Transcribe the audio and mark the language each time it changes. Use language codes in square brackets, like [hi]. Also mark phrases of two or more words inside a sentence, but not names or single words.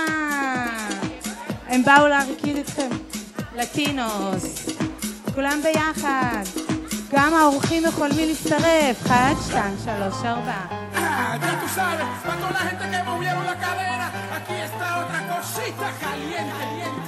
[he] הם באו להרקיד אתכם. לטינוס. כולם ביחד. גם האורחים יכולים להצטרף. 1, 2, 3, 4. [es] Ya tú sabes, para toda la gente que movieron la cadera, aquí está otra cosita caliente, caliente.